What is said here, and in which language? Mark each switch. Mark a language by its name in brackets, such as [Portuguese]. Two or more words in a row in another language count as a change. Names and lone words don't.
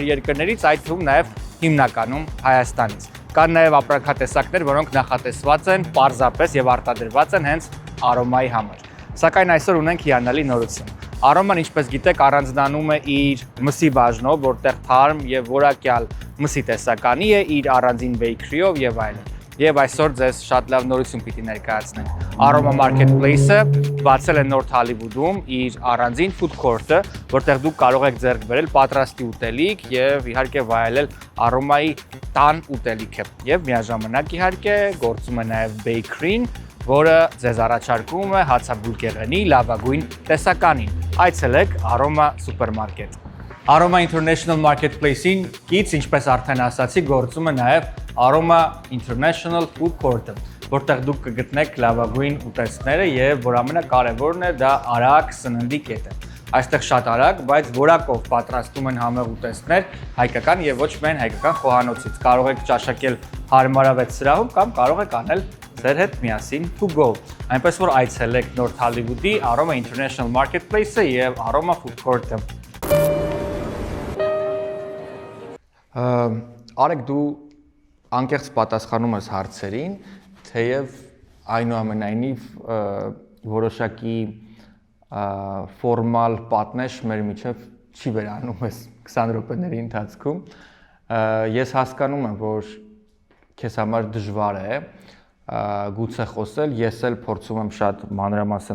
[Armenian] երկրներից, այդ թվում նաեւ հիմնականում Հայաստանից։ Կան նաև ապրանքատեսակներ, որոնք նախատեսված են պարզապես եւ արտադրված են հենց Aroma-ի համար։ Սակայն այսօր ունենք հիանալի նորություն։ Արոման, ինչպես գիտեք, առանձնանում է իր մսի բաժնով, որտեղ թարմ եւ որակյալ մսի տեսականի է, իր առանձին բեյքրիով եւ այլն։ Եվ այսօր ձեզ շատ լավ նորություն պիտի ներկայացնենք։ Aroma Marketplace-ը բացել է Նորթ Հոլիվուդում իր առանձին [English] food court- [Armenian] ը, որտեղ դուք կարող եք ձեռք բերել պատրաստի ուտելիք եւ իհարկե վայելել Aroma-ի տան ուտելիքը։ Եվ միաժամանակ իհարկե գործում է նաեւ bakery-ն, որը ձեզ առաջարկում է հացաբուլկեղենի լավագույն տեսականին։ Այցելեք Aroma Supermarket։ Aroma International Marketplace-ին կից, ինչպես արդեն ասացի, գործում է նաև Aroma International Food Court-ը, որտեղ դուք կգտնեք լավագույն ուտեստները եւ որ ամենակարևորն է դա արագ սննդի կետ է։ Այստեղ շատ արագ, բայց որակով պատրաստում են համեղ ուտեստներ հայկական եւ ոչ միայն հայկական խոհանոցից։ Կարող եք ճաշակել հարմարավետ սրահում կամ կարող եք անել ձեր հետ միասին [English] to go։ [Armenian] Այնպես որ այցելեք Նորթ Հոլիվուդի Aroma International Marketplace-ը եւ Aroma Food Court-ը։ Արեգ, դու անկեղծ պատասխանում ես հարցերին, թեև այնուամենայնիվ որոշակի ֆորմալ պատնեշ մեր միջև չի վերանում ես 20 րոպեների ընթացքում։ Ես հասկանում եմ, որ քեզ համար դժվար է գուցե խոսել, ես էլ փորձում եմ շատ մանրամասն